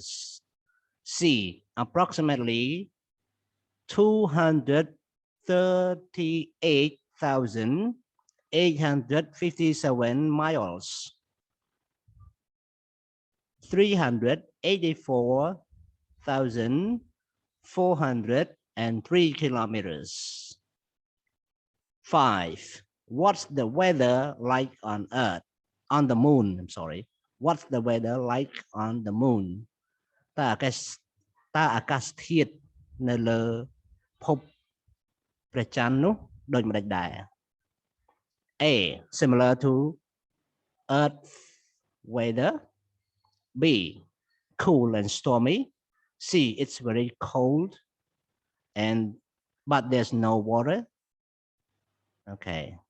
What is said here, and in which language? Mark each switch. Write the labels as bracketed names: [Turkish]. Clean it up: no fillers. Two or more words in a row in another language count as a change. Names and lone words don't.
[English] C approximately 238,857 miles 384,403 kilometers. 5. What's the weather like on Earth? On the moon, I'm sorry. What's the weather like on the moon? [Khmer] តើអាកាសធាតុនៅលើភពព្រះច័ន្ទនោះដូចម្ដេចដែរ [English] A similar to Earth weather B cool and stormy C it's very cold and but there's no water okay